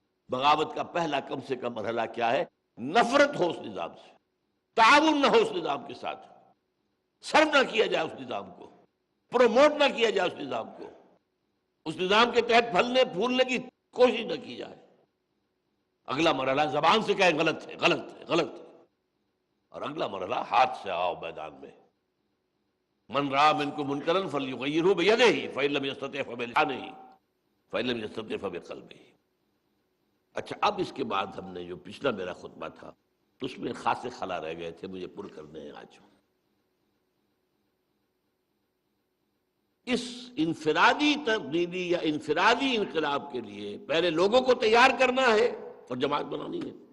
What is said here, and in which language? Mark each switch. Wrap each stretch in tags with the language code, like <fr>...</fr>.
<ur>بغاوت کا پہلا کم سے کم مرحلہ کیا ہے؟ نفرت ہو اس نظام سے، تعاون نہ ہو اس نظام کے ساتھ، سرو نہ کیا جائے اس نظام کو، پروموٹ نہ کیا جائے اس نظام کو، اس نظام کے تحت پھلنے پھولنے کی کوشش نہ کی جائے. اگلا مرحلہ زبان سے کہیں غلط ہے، غلط ہے، غلط ہے. اور اگلا مرحلہ ہاتھ سے آؤ میدان میں.</ur> <ar>من رأى منكم منكرا فليغيره بيده فإن لم يستطع فبلسانه فإن لم يستطع فبقلبه.</ar> <ur>اچھا، اب اس کے بعد ہم نے جو پچھلا میرا خطبہ تھا اس میں خاصے خلا رہ گئے تھے، مجھے پر کرنے ہیں آج. اس انفرادی تبدیلی یا انفرادی انقلاب کے لیے پہلے لوگوں کو تیار کرنا ہے اور جماعت بنانی ہے.</ur>